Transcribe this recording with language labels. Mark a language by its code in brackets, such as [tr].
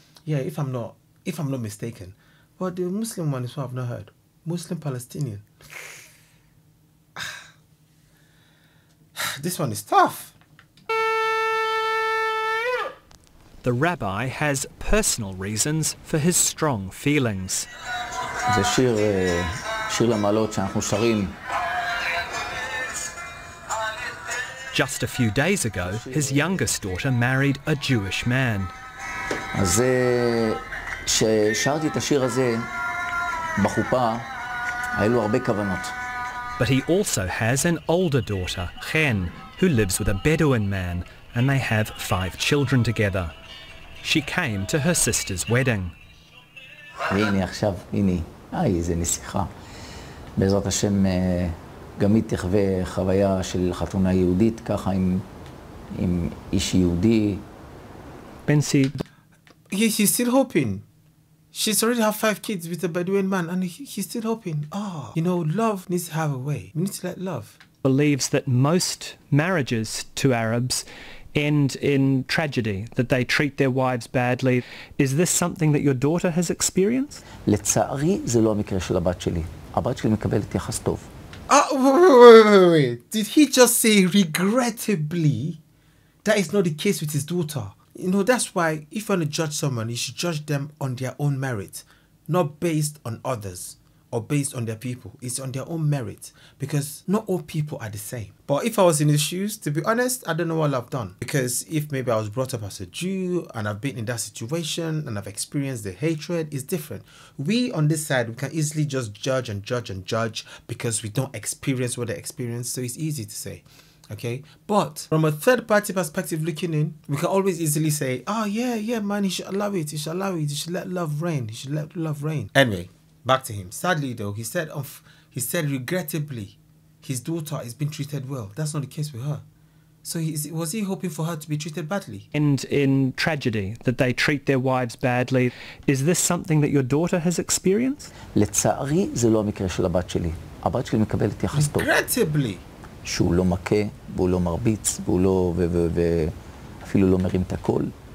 [en] Yeah, if I'm not mistaken. But the Muslim one is what I've not heard. Muslim Palestinian. This one is tough. The rabbi has personal reasons for his strong feelings. [he] זה שיר למעלות שאנחנו שרים. [en] Just a few days ago, his youngest daughter married a Jewish man. [he] אז כששרתי את השיר הזה בחופה, היו לו הרבה כוונות. [en] But he also has an older daughter, Chen, who lives with a Bedouin man, and they have 5 children together. She came to her sister's wedding. [he] והנה עכשיו, הנה, איזה נסיכה. בעזרת השם גם היא תחווה חוויה של חתונה יהודית, ככה עם איש יהודי. [en] Bensi. Yeah, she's still hoping. She's already have 5 kids with a Bedouin man, and he's still hoping. Oh, you know, love needs to have a way. We need to let love. Believes that most marriages to Arabs end in tragedy, that they treat their wives badly. Is this something that your daughter has experienced? [he] לצערי זה לא המקרה של הבת שלי. הבת שלי מקבלת יחס טוב. [en] Wait. Did he just say regrettably? That is not the case with his daughter. You know, that's why if you want to judge someone, you should judge them on their own merit, not based on others or based on their people. It's on their own merit, because not all people are the same. But if I was in his shoes, to be honest, I don't know what I've done. Because if maybe I was brought up as a Jew and I've been in that situation and I've experienced the hatred, it's different. We on this side, we can easily just judge because we don't experience what they experience. So it's easy to say. Okay, but from a third party perspective looking in, we can always easily say, oh yeah man, he should allow it, he should let love reign, Anyway, back to him. Sadly though, he said regrettably his daughter is being treated well. That's not the case with her. So was he hoping for her to be treated badly? And in tragedy, that they treat their wives badly. Is this something that your daughter has experienced? [he] לצערי זה לא המקרה של הבת שלי. הבת שלי מקבלת יחס טוב. [en] Regrettably. [he] שהוא לא מכה, והוא לא מרביץ, והוא לא, ואפילו לא מרים את הקול.